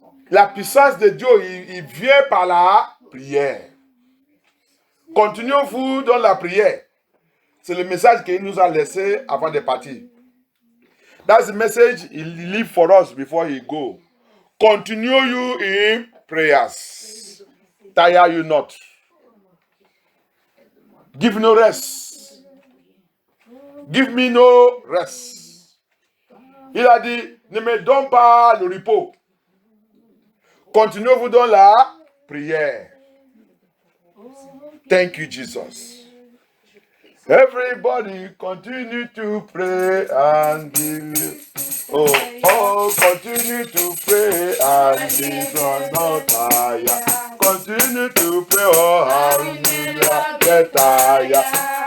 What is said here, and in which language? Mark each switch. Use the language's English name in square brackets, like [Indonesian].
[French] La puissance de Dieu, il vient par la prière. Continuons-vous dans la prière. C'est le message qu'il nous a laissé avant de partir. [English] That's the message he leave for us before he go. Continue you in prayers. Tire you not. Give no rest. Give me no rest. [French] Il a dit, ne me donne pas le repos. Continuez-vous dans la prière. [English] Thank you, Jesus. Everybody continue to pray and give. Oh, continue to pray and be not tired. Continue to pray, oh, hallelujah, get tired.